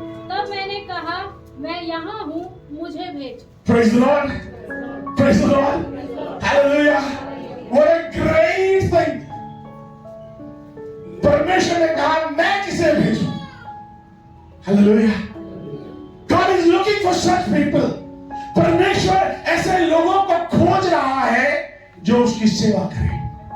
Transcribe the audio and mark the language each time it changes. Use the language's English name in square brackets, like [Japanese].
[Hindi] तब मैंने कहा, मैं यहाँ हूँ, मुझे भेज. [English] Praise the Lord. Praise the Lord. Hallelujah. What a great thing. [Hindi] परमेश्वर ने कहा, मैं किसे भेजूं. [English] Hallelujah. God is looking for such people. [Hindi] परमेश्वर ऐसे लोगों को खोज रहा है जो उसकी सेवा करें.